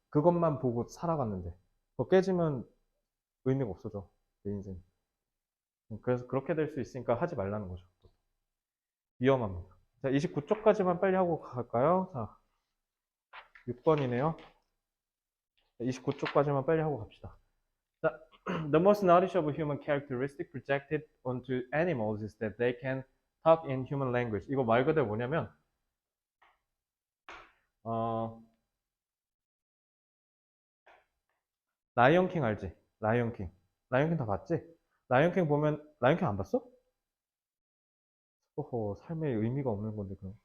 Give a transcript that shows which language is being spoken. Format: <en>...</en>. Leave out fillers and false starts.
<ko>그것만 보고 살아갔는데. 그거 깨지면 의미가 없어져. 내 인생. 그래서 그렇게 될 수 있으니까 하지 말라는 거죠. 위험합니다. 자, 29쪽까지만 빨리 하고 갈까요? 자, 6번이네요. 29쪽까지만 빨리 하고 갑시다.</ko> <en>자, The most noticeable human characteristic projected onto animals is that they can talk in human language.</en> <ko>이거 말 그대로 뭐냐면, 어, 라이언킹 알지? 라이언킹. 라이언킹 다 봤지? 라이언킹 보면, 라이언킹 안 봤어? 호호, 삶에 의미가 없는 건데, 그럼.</ko>